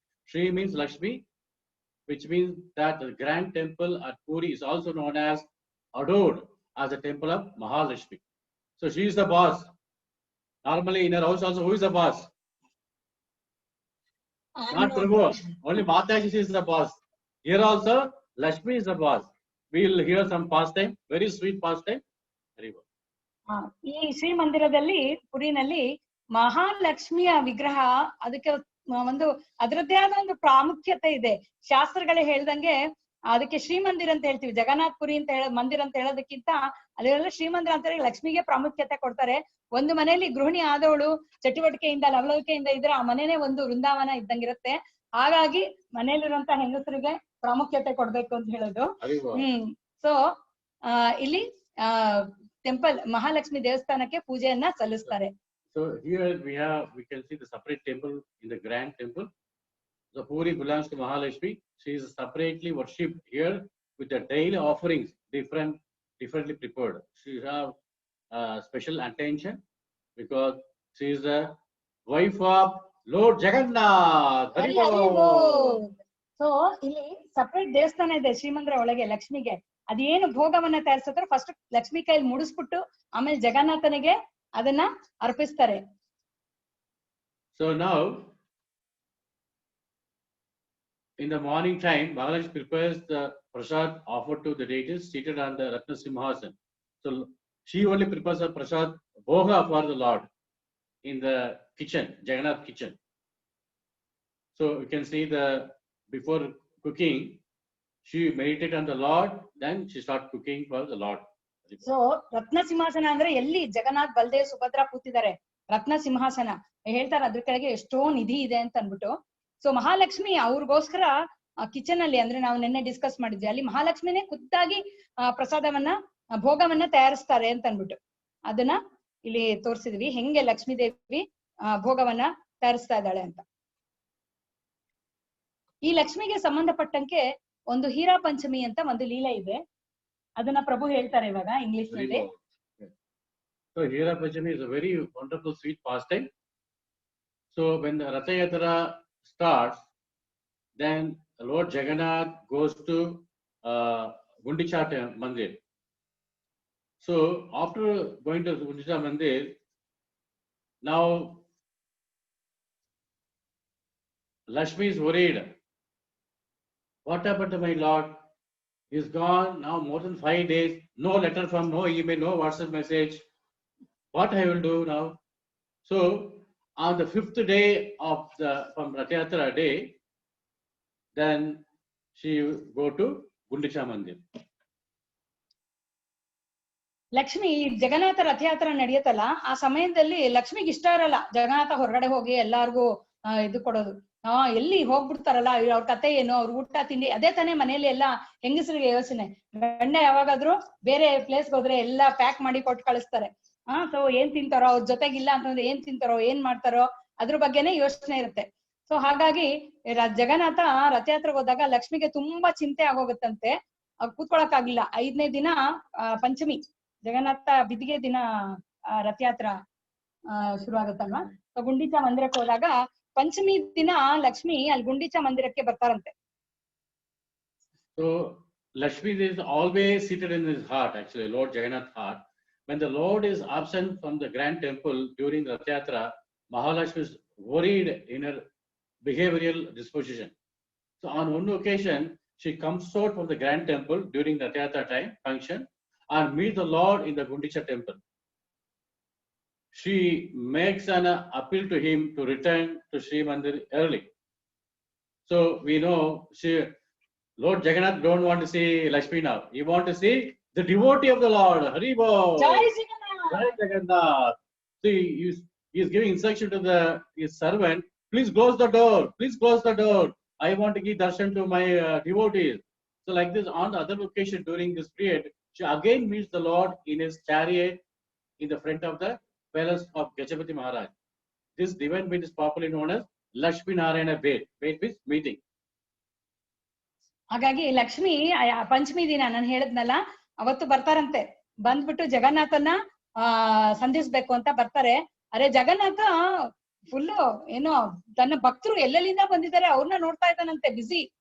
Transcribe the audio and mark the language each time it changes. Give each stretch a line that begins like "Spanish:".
English: Sri means Lakshmi, which means that the Grand Temple at Puri is also known as adored as the temple of Mahalakshmi. So she is the boss. Normally in her house also, who is the boss? Not Prabhu. Only Mataji is the boss. Here also, Lakshmi is the boss. We will hear some pastime, very sweet pastime. Very good.
Kannada: ಈ ಶ್ರೀ ಮಂದಿರದಲ್ಲಿ ಪುರಿನಲ್ಲಿ ಮಹಾಲಕ್ಷ್ಮಿಯ ವಿಗ್ರಹ ಅದಕ್ಕೆ ಒಂದು ಅದರದ್ದೇ ಆದ ಒಂದು ಪ್ರಾಮುಖ್ಯತೆ ಇದೆ. ಶಾಸ್ತ್ರಗಳೇ ಹೇಳ್ದಂಗೆ ಅದಕ್ಕೆ ಶ್ರೀಮಂದಿರ ಅಂತ ಹೇಳ್ತೀವಿ. ಜಗನ್ನಾಥ್ ಪುರಿ ಅಂತ ಮಂದಿರ ಅಂತ ಹೇಳೋದಕ್ಕಿಂತ ಅಲ್ಲೆಲ್ಲ ಶ್ರೀಮಂದಿರ ಅಂತ ಹೇಳಿ ಲಕ್ಷ್ಮಿಗೆ ಪ್ರಾಮುಖ್ಯತೆ ಕೊಡ್ತಾರೆ. ಒಂದು ಮನೆಯಲ್ಲಿ ಗೃಹಿಣಿ ಆದವಳು ಚಟುವಟಿಕೆಯಿಂದ ಲವಲವಿಕೆಯಿಂದ ಇದ್ರೆ ಆ ಮನೆನೇ ಒಂದು ವೃಂದಾವನ ಇದ್ದಂಗಿರುತ್ತೆ. ಹಾಗಾಗಿ ಮನೆಯಲ್ಲಿರುವಂತ ಹೆಂಗಸರಿಗೆ ಪ್ರಾಮುಖ್ಯತೆ ಕೊಡ್ಬೇಕು ಅಂತ ಹೇಳೋದು. ಸೊ ಇಲ್ಲಿ ಟೆಂಪಲ್ ಮಹಾಲಕ್ಷ್ಮಿ ದೇವಸ್ಥಾನಕ್ಕೆ ಪೂಜೆಯನ್ನ ಸಲ್ಲಿಸ್ತಾರೆ.
English: So here we can see the separate temple in the Grand Temple. The Puri belongs to Mahalakshmi. She is separately worshipped here with the daily offerings, differently prepared. She have special attention because she is the wife of Lord Jagannath. Hari Bol.
Kannada: So ಇಲ್ಲಿ separate ದೇವಸ್ಥಾನ ಇದೆ ಶ್ರೀಮಂದಿರ ಒಳಗೆ ಲಕ್ಷ್ಮಿಗೆ. ಅದೇನು ಭೋಗವನ್ನ ತಯಾರಿಸಿದ್ರೆ first Lakshmi ಕೈಯಲ್ಲಿ ಮುಡಿಸ್ಬಿಟ್ಟು ಆಮೇಲೆ ಜಗನ್ನಾಥನಿಗೆ ಅದನ್ನ ಅರ್ಪಿಸ್ತಾರೆ.
English: So now in the morning time, Mahalakshmi prepares the prasad offered to the deities seated on the Ratna Simhasan. So she only prepares a prasad bhoga for the Lord in the kitchen, Jagannath kitchen. So you can see before cooking, she meditated on the Lord, then she started cooking for the Lord.
Kannada: So ರತ್ನ ಸಿಂಹಾಸನ ಅಂದ್ರೆ ಎಲ್ಲಿ ಜಗನ್ನಾಥ್ ಬಲದೇವ್ ಸುಭದ್ರಾ ಕೂತಿದ್ದಾರೆ ರತ್ನ ಸಿಂಹಾಸನ ಹೇಳ್ತಾರೆ. ಅದ್ರ ಕೆಳಗೆ ಎಷ್ಟೋ ನಿಧಿ ಇದೆ ಅಂತ ಅನ್ಬಿಟ್ಟು. ಸೊ ಮಹಾಲಕ್ಷ್ಮಿ ಅವ್ರಿಗೋಸ್ಕರ ಕಿಚನ್ ಅಲ್ಲಿ ಅಂದ್ರೆ ನಾವು ನಿನ್ನೆ ಡಿಸ್ಕಸ್ ಮಾಡಿದ್ವಿ, ಅಲ್ಲಿ ಮಹಾಲಕ್ಷ್ಮಿನೇ ಖುದ್ದಾಗಿ ಪ್ರಸಾದವನ್ನ ಭೋಗವನ್ನ ತಯಾರಿಸ್ತಾರೆ ಅಂತ ಅನ್ಬಿಟ್ಟು ಅದನ್ನ ಇಲ್ಲಿ ತೋರಿಸಿದ್ವಿ, ಹೆಂಗೆ ಲಕ್ಷ್ಮೀ ದೇವಿ ಭೋಗವನ್ನ ತಯಾರಿಸ್ತಾ ಇದ್ದಾಳೆ ಅಂತ. ಈ ಲಕ್ಷ್ಮಿಗೆ ಸಂಬಂಧಪಟ್ಟಂಗೆ ಒಂದು ಹೀರಾ ಪಂಚಮಿ ಅಂತ ಒಂದು ಲೀಲೆ ಇದೆ, ಅದನ್ನ ಪ್ರಭು ಹೇಳ್ತಾರೆ ಇವಾಗ ಇಂಗ್ಲಿಷ್ ನಲ್ಲಿ.
English: So Hira Panchami is a very wonderful sweet pastime. So when the Ratha Yatra starts, then Lord Jagannath goes to Gundicha Mandir. So after going to Gundicha Mandir, now Lakshmi is worried. What happened to my Lord? He's gone now more than 5 days. No letter from, no email, no WhatsApp message. What I will do now? So on the 5th day from Ratha Yatra day, then she go to Gundicha Mandir.
Kannada: Lakshmi Jagannath ರಥಯಾತ್ರೆ ನಡೆಯುತ್ತಲ್ಲ ಆ ಸಮಯದಲ್ಲಿ ಲಕ್ಷ್ಮಿಗೆ ಇಷ್ಟ ಇರಲ್ಲ ಜಗನ್ನಾಥ ಹೊರಗಡೆ ಹೋಗಿ ಎಲ್ಲಾರ್ಗು ಇದು ಕೊಡೋದು. ಎಲ್ಲಿ ಹೋಗ್ಬಿಡ್ತಾರಲ್ಲ ಅವ್ರ ಕತೆ ಏನು, ಅವ್ರ ಊಟ ತಿಂಡಿ ಅದೇ ತಾನೇ ಮನೇಲಿ ಎಲ್ಲಾ ಹೆಂಗಸರಿಗೆ ಯೋಚನೆ. ಗಂಡ ಯಾವಾಗಾದ್ರೂ ಬೇರೆ ಪ್ಲೇಸ್ಗೆ ಹೋದ್ರೆ ಎಲ್ಲಾ ಪ್ಯಾಕ್ ಮಾಡಿ ಕೊಟ್ಟು ಕಳಿಸ್ತಾರೆ. ಸೊ ಏನ್ ತಿಂತಾರೋ, ಅವ್ರ ಜೊತೆಗಿಲ್ಲ ಅಂತಂದ್ರೆ ಏನ್ ತಿಂತಾರೋ ಏನ್ ಮಾಡ್ತಾರೋ ಅದ್ರ ಬಗ್ಗೆನೇ ಯೋಚನೆ ಇರುತ್ತೆ. ಸೊ ಹಾಗಾಗಿ ಜಗನ್ನಾಥ ರಥಯಾತ್ರೆಗೆ ಹೋದಾಗ ಲಕ್ಷ್ಮಿಗೆ ತುಂಬಾ ಚಿಂತೆ ಆಗೋಗುತ್ತಂತೆ. ಅವ್ರು ಕೂತ್ಕೊಳಕ್ ಆಗಿಲ್ಲ. 5ನೇ ದಿನ ಪಂಚಮಿ ಜಗನ್ನಾಥ ಬಿದಿಗೆ ದಿನ ರಥಯಾತ್ರ ಶುರು ಆಗುತ್ತಲ್ವಾ. ಸೊ ಗುಂಡಿಚಾ ಮಂದಿರಕ್ಕೆ ಹೋದಾಗ ಪಂಚಮಿ ದಿನ ಲಕ್ಷ್ಮಿ ಅಲ್ಲಿ ಗುಂಡಿಚಾ ಮಂದಿರಕ್ಕೆ ಬರ್ತಾರಂತೆ.
English: So Lakshmi is always seated in his heart, actually Lord Jagannath's heart. When the Lord is absent from the Grand Temple during Rath Yatra, Mahalakshmi is worried in her behavioral disposition. So on one occasion, she comes out from the Grand Temple during the Rath Yatra time function and meets the Lord in the Gundicha Temple. She makes an appeal to him to return to Sri Mandir early. So we know Lord Jagannath don't want to see Lakshmi now. He want to see the devotee of the Lord. Hari Bol. Jai Jagannath. Jai Jagannath. See, he is giving instruction to his servant. Please close the door. Please close the door. I want to give darshan to my devotees. So like this, on the other occasion during this period, she again meets the Lord in his chariot in the front of the palace of Gajapati Maharaj. This divine being is popularly known as Lakshmi Narayana Bed. Bed means meeting.
Kannada: ಹಾಗಾಗಿ ಲಕ್ಷ್ಮಿ ಪಂಚಮಿ ದಿನ ನಾನು ಹೇಳಿದ್ನಲ್ಲ ಅವತ್ತು ಬರ್ತಾರಂತೆ. ಬಂದ್ಬಿಟ್ಟು ಜಗನ್ನಾಥನ ಸಂಧಿಸ್ಬೇಕು ಅಂತ ಬರ್ತಾರೆ. ಅರೆ Jagannath full ಏನೋ ತನ್ನ ಭಕ್ತರು ಎಲ್ಲೆಲ್ಲಿಂದ ಬಂದಿದ್ದಾರೆ ಅವ್ರನ್ನ ನೋಡ್ತಾ ಇದ್ದಾನಂತೆ, ಬಿಸಿ.